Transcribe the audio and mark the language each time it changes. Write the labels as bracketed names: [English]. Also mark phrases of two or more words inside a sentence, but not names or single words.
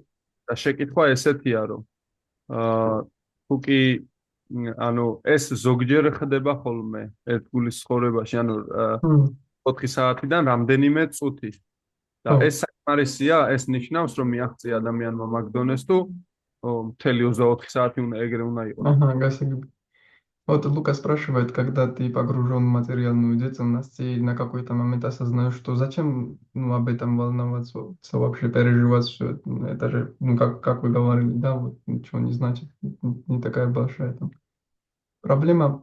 [Georgian] და შეკითხვა ესეთია, რომ თუ კი ანუ ეს ზოგჯერ ხდება ხოლმე ერთ გულის ცხოვრებაში, ანუ 4 საათიდან რამდენიმე წუთი. და ეს საკმარისია, ეს ნიშნავს, რომ მიაღწია ადამიანმა მაგ დონეს თუ მთელი 24 საათი ეგრე უნდა იყოს. [Russian] Ага, гасиги. Вот Лука спрашивает, когда ты погружен в материальную деятельность и на какой-то момент осознаешь, что зачем об этом волноваться, вообще переживать все это же, как вы говорили, да, вот ничего не значит, не такая большая там проблема.